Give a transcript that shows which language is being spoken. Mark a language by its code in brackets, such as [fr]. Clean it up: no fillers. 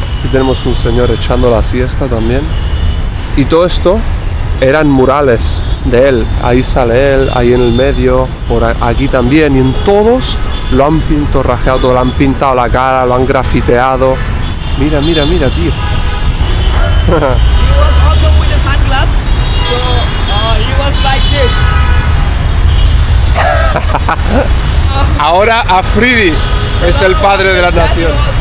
[es] Aquí tenemos un señor echando la siesta también. Y todo esto eran murales de él. Ahí sale él, ahí en el medio, por aquí también. Y en todos lo han pintorrajeado, lo han pintado la cara, lo han grafiteado. Mira, mira, mira, tío. [en] He was also with a sunglass, so he was like this. [es] Ahora Afridi es el padre de la nación.